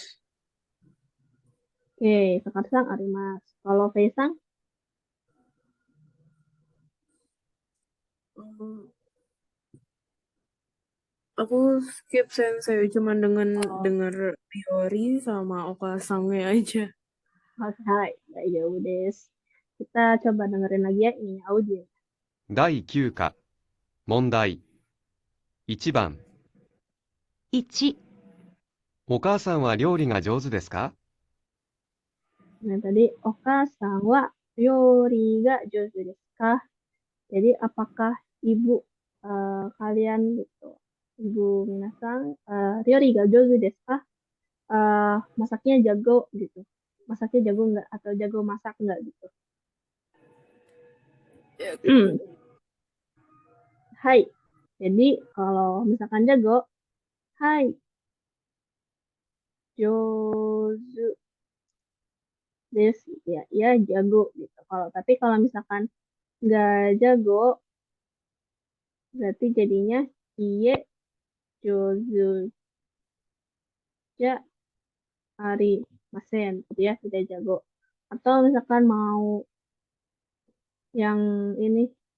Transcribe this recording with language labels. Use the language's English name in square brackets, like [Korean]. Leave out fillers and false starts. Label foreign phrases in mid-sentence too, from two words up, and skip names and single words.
[Indonesian] Oke, Sekarsang Arimas. Kalau Faisang? Aku skip sensei cuma dengan Oh, dengar teori sama okasangnya aja. oke, hai. [Japanese] 大丈夫 です. [Indonesian] Kita coba dengerin lagi ya ini audio. [Japanese] 第9課問題1番 1、お母さんは料理が上手ですか？ [Indonesian] Nah, tadi [Japanese] お母さん は 料理 が 上手 です か? [Indonesian] Jadi, apakah ibu kalian gitu, ibu Minasang, [Japanese] 料理 が 上手 です か? [Indonesian] Masaknya jago gitu. Masaknya jago nggak? Atau jago masak nggak gitu? Hai. Jadi, kalau misalkan jago, hai, [Japanese] 上手 です [Indonesian] gitu ya. Ya, jago gitu. Tapi kalau misalkan nggak jago, berarti jadinya [Japanese] いいえ 上手 じゃ ありません [Indonesian] gitu ya, tidak jago. Atau misalkan mau yang ini